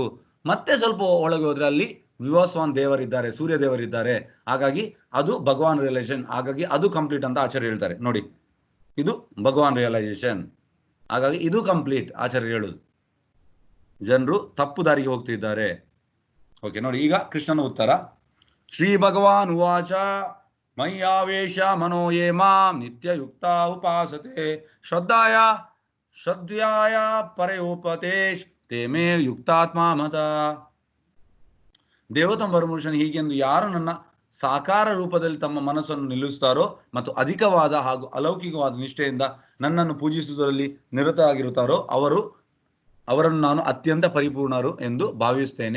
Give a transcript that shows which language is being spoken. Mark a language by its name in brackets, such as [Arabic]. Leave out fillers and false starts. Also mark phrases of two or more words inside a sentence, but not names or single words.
[Kannada] ಮತ್ತೆ ಸ್ವಲ್ಪ ಒಳಗೆ ಹೋದ್ರೆ ಅಲ್ಲಿ ವಿವಾಸವಾನ್ ದೇವರಿದ್ದಾರೆ, ಸೂರ್ಯ ದೇವರಿದ್ದಾರೆ. ಹಾಗಾಗಿ ಅದು ಭಗವಾನ್ ರಿಯಲೈಸೇಷನ್. ಹಾಗಾಗಿ ಅದು ಕಂಪ್ಲೀಟ್ ಅಂತ ಆಚಾರ್ಯ ಹೇಳ್ತಾರೆ. ನೋಡಿ, ಇದು ಭಗವಾನ್ ರಿಯಲೈಸೇಷನ್. ಹಾಗಾಗಿ ಇದು ಕಂಪ್ಲೀಟ್ ಆಚಾರ್ಯ ಹೇಳುದು. ಜನರು ತಪ್ಪು ದಾರಿಗೆ ಹೋಗ್ತಿದ್ದಾರೆ. ಓಕೆ, ನೋಡಿ ಈಗ ಕೃಷ್ಣನ ಉತ್ತರ. [Sanskrit] ಶ್ರೀ ಭಗವಾನ್ ಉವಾಚ ಮಯ್ಯಾವೇಶ ಮನೋ ಯೇ ಮಾಂ ನಿತ್ಯಯುಕ್ತ ಉಪಾಸತೆ ಶ್ರದ್ಧಾಯ ಪರಯೋಪತೇಶ್ ತೇ ಮೇ ಯುಕ್ತಾತ್ಮ ಮತ. [Kannada] ದೇವೋತ್ತಮ ಪರಮಪುರುಷನು ಹೀಗೆಂದು ಯಾರು ನನ್ನ ಸಾಕಾರ ರೂಪದಲ್ಲಿ ತಮ್ಮ ಮನಸ್ಸನ್ನು ನಿಲ್ಲಿಸುತ್ತಾರೋ ಮತ್ತು ಅಧಿಕವಾದ ಹಾಗೂ ಅಲೌಕಿಕವಾದ ನಿಷ್ಠೆಯಿಂದ ನನ್ನನ್ನು ಪೂಜಿಸುವುದರಲ್ಲಿ ನಿರತರಾಗಿರುತ್ತಾರೋ ಅವರನ್ನು ನಾನು ಅತ್ಯಂತ ಪರಿಪೂರ್ಣರು ಎಂದು ಭಾವಿಸ್ತೇನೆ.